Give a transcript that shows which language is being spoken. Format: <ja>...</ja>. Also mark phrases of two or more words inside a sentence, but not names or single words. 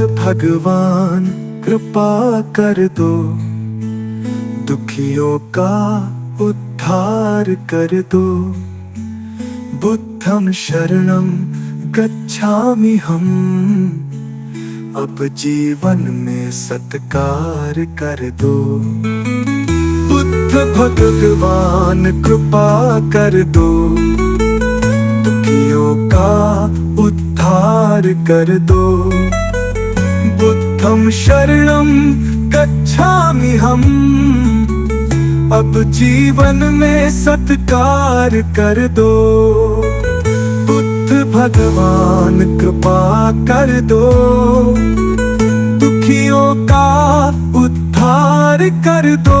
<hi>भगवान कृपा कर दो, दुखियों का उद्धार कर दो।</hi> <pi>बुद्धं शरणं गच्छामि</pi> <hi>हम, अब जीवन में सत्कार कर दो। बुद्ध भगवान कृपा कर दो, दुखियों का उद्धार कर दो।</hi> <pi>बुद्धं शरणं गच्छामि</pi> <hi>हम, अब जीवन में सत्कार कर दो। बुद्ध भगवान कृपा कर दो, दुखियों का उद्धार कर दो।</hi>